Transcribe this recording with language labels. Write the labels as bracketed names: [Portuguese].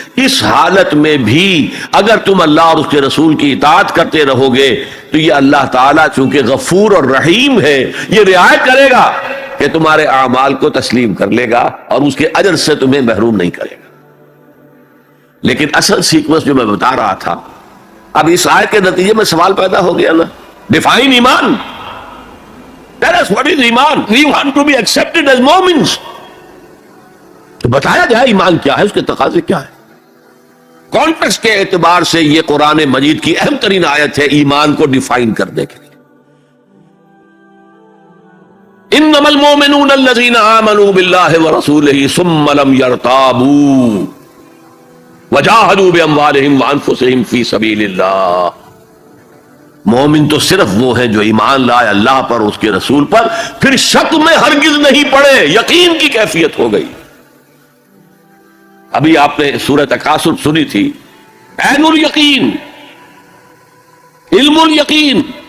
[Urdu] اس حالت میں بھی اگر تم اللہ اور اس کے رسول کی اطاعت کرتے رہو گے تو یہ اللہ تعالیٰ چونکہ غفور اور رحیم ہے، یہ رعایت کرے گا کہ تمہارے اعمال کو تسلیم کر لے گا اور اس کے اجر سے تمہیں محروم نہیں کرے گا. لیکن اصل سیکوینس جو میں بتا رہا تھا، اب اس آیت کے نتیجے میں سوال پیدا ہو گیا نا، ڈیفائن ایمان. [English] Tell us what is ایمان. We want to be accepted as Mu'mins. [Urdu] تو بتایا جائے ایمان کیا ہے، اس کے تقاضے کیا ہے. کانٹیکسٹ کے اعتبار سے یہ قرآن مجید کی اہم ترین آیت ہے ایمان کو ڈیفائن کرنے کے لیے. [Arabic] انما المؤمنون الذين آمنوا بالله ورسوله ثم لم يرتابوا وجاهدوا باموالهم وانفسهم في سبيل الله. [Urdu] مومن تو صرف وہ ہیں جو ایمان لائے اللہ پر اور اس کے رسول پر، پھر شک میں ہرگز نہیں پڑے، یقین کی کیفیت ہو گئی. ابھی آپ نے سورہ تکاثر سنی تھی، عین الیقین، علم الیقین.